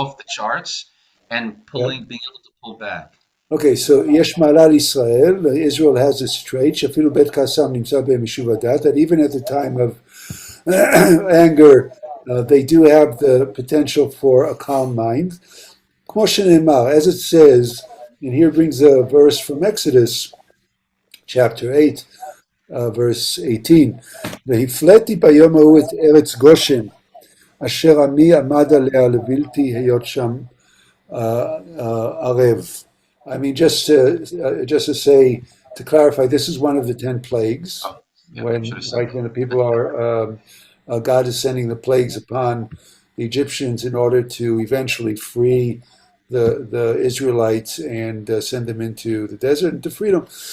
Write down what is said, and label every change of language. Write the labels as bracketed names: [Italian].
[English] off the charts and Yeah. being able to pull back. Okay, so [Hebrew] יש מעלה לישראל, [English] Israel has a trait, [Hebrew] שאפילו בית כעסם נמצא בהם יישוב הדעת, [English] that even at the time of anger, they do have the potential for a calm mind. [Hebrew] כמו שנאמר, [English] as it says, and here brings a verse from Exodus chapter 8, verse 18, [Hebrew] והפלאתי ביום ההוא את ארץ גושן, אשר עמי עמד עליה לבלתי היות שם Arev. [English] I mean, just to say, to clarify, this is one of the 10 plagues. Oh, yep, should When have said right when the people are, God is sending the plagues upon the Egyptians in order to eventually free the Israelites and send them into the desert into freedom.